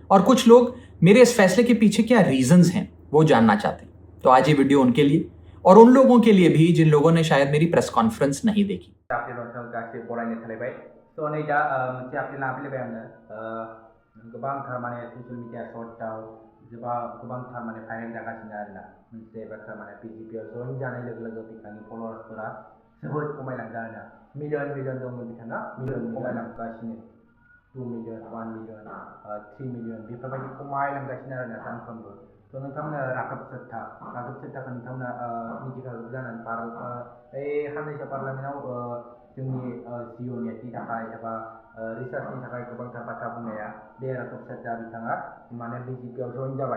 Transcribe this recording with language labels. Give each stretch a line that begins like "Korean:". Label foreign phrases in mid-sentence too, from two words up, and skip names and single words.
Hindi: और कुछ लोग मेरे इस फैसले के पीछे क्या रीजंस हैं वो जानना चाहते हैं। तो आज ये वीडियो उनके लिए और उन लोगों के लिए भी जिन लोगों ने शायद मेरी प्रेस कॉन्फ्रेंस नहीं देखी।
Bodo: गोबांथार माने
English: social media
Bodo: सर्टआव गोबांथार माने भाइरेल जागासिनो आरोना मोनसे बाथ्रा माने बिजेपिआव जइन जानाय लोगो लोगो बिथांनि फलोवार्सफोरा जोबोद खमायलांदों आरोना मिलियन दंमोन बिथाङा मिलियन खमायलांगासिनो 2 मिलियन 1 मिलियन 3 मिलियन बेफोरबायदि खमायलांगासिनो आरोना सानफ्रोमबो थ' नोंथांमोना राघब सेट्टाखौ नोंथांमोना मिथिखागौ जानानै साननैसो पार्लामेन्टआव जोंनि जिअ नेटनि थाखाय एबा रिसार्चनि थाखाय गोबांथार बाथ्रा बुंनाया बे राघब सेट्टा बिथाङा माने बिजेपिआव जइन जाबाय।